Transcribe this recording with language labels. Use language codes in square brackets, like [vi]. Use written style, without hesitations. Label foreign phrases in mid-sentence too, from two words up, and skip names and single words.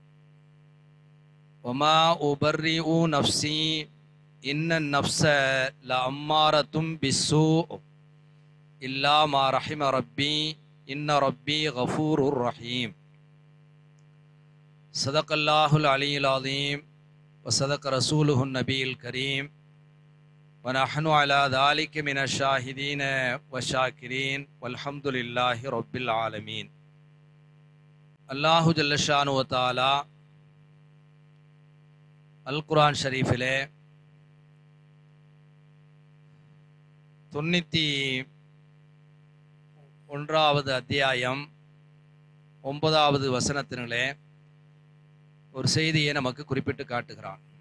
[ar] وما أبرئ نفسي إن النفس لأمارة بالسوء إلا ما رحم ربي إن ربي غفور رحيم. صدق الله العلي العظيم وصدق رسوله النبي الكريم ونحن على ذلك من الشاهدين والشاكرين والحمد لله رب العالمين. الله جل شأنه و تعالى [ta] அல் குர்ஆன் ஷரீஃபிலே 91வது அத்தியாயம் 9வது வசனத்திலே ஒரு செய்தியை நமக்கு குறிப்பிட்டு காட்டுகிறான்.